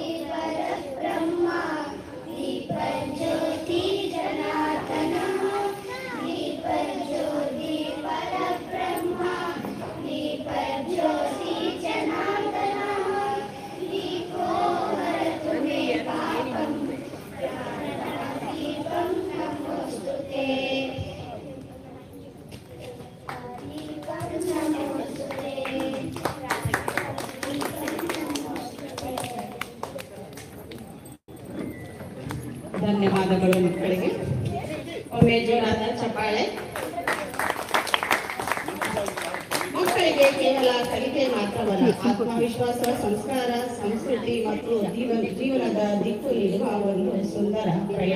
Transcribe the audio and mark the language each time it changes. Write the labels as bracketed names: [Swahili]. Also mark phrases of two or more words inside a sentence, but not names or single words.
[Sanskrit] परब्रह्मा दीपज्योति जनार्दनः दीपज्योति परब्रह्मा दीपज्योति जनार्दनः दीपो हरतु मे पापं ज्ञानदीपं नमोस्तुते दीपं नमोस्तुते [Kannada] ಧನ್ಯವಾದಗಳು ಮಕ್ಕಳಿಗೆ. ಒಮ್ಮೆ ಜೋರಾದ ಚಪ್ಪಾಳೆ. ಮಕ್ಕಳಿಗೆ ಕೇವಲ ಕಲಿಕೆ ಮಾತ್ರವಲ್ಲ, ಆತ್ಮವಿಶ್ವಾಸ, ಸಂಸ್ಕಾರ, ಸಂಸ್ಕೃತಿ ಮತ್ತು ಜೀವನದ ದಿಕ್ಕು ನೀಡುವ ಒಂದು ಸುಂದರ ಪ್ರಯಾಣ.